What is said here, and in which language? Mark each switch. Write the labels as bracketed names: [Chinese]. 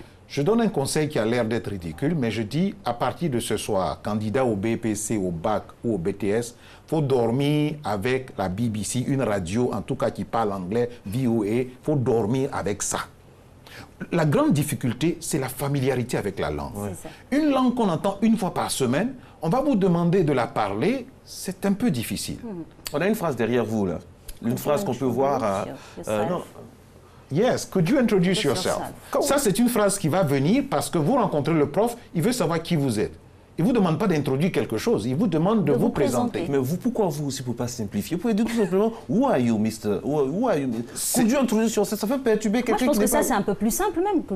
[French] Je donne un conseil qui a l'air d'être ridicule, mais je dis, à partir de ce soir, candidat au BPC, au bac ou au BTS, il faut dormir avec la BBC, une radio, en tout cas qui parle anglais, VOA, il faut dormir avec ça. La grande difficulté, c'est la familiarité avec la langue. Ouais. Une langue qu'on entend une fois par semaine, on va vous demander de la parler, c'est un peu difficile. On a une phrase derrière vous, là. Une phrase qu'on peut voir... non. [English] Yes, could you introduce yourself? [French] Ça, c'est une phrase qui va venir parce que vous rencontrez le prof, il veut savoir qui vous êtes. Il ne vous demande pas d'introduire quelque chose, il vous demande de vous présenter. Mais vous, pourquoi vous aussi, pour ne pas simplifier? Vous pouvez dire tout simplement, [English] who are you, mister? Who are you? Could you introduce yourself? [French] Ça fait perturber quelqu'un qui Moi, je pense que ça, c'est un peu plus simple même.